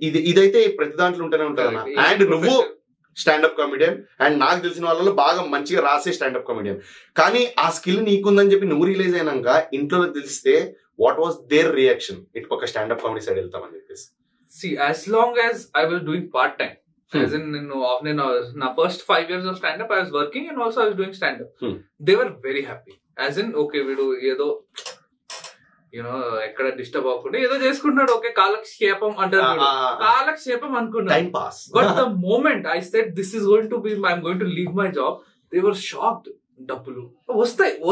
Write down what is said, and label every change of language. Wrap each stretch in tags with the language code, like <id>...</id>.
<te>ఇదైతే ప్రతి దాంట్లో ఉంటూనే ఉంటాను. అండ్ నువ్వు స్టాండప్ కామెడియన్, అండ్ నాకు తెలిసిన వాళ్ళలో బాగా మంచిగా రాసే స్టాండప్ కామెడియన్. కానీ ఆ స్కిల్ నీకుందని చెప్పి నువ్వు రిలీజ్ అయినాక ఇంట్లో తెలిస్తే వాట్ వాస్ దేర్ రియాక్షన్? ఇటు ఒక స్టాండప్ కామెడీ సైడ్ వెళ్తామని చెప్పేసి.</te> <en>See, as long as I was doing part time, as in na first 5 years of stand up I was working and also I was doing stand up. They were very happy. As in okay</en> <te>వీడు ఏదో ఎక్కడ disturb అవ్వకుండా ఏదో చేసుకుంటున్నాడు, okay కాలక్షేపం అంటారు, కాలక్షేపం అనుకున్నాడు, time pass.</te> <en>But the moment I said this is going to be I'm going to leave my job, they were shocked.</en> <te>డబ్బులు వస్తాయి</te>